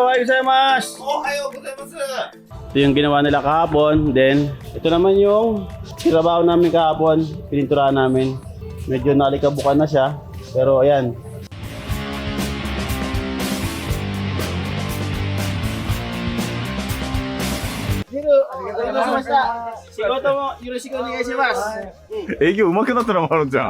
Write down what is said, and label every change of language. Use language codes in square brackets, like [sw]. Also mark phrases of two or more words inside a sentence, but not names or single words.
[ja] gozaimasu! おはようございます! [tl] Ito yung ginawa nila kahapon. Then, ito naman yung trabaho namin kahapon. Pininturahan namin. Medyo nalikabukan na siya. Pero ayan. [ja] 仕事も、よろしくお願いします. 営業上手くなったのもあるじゃん。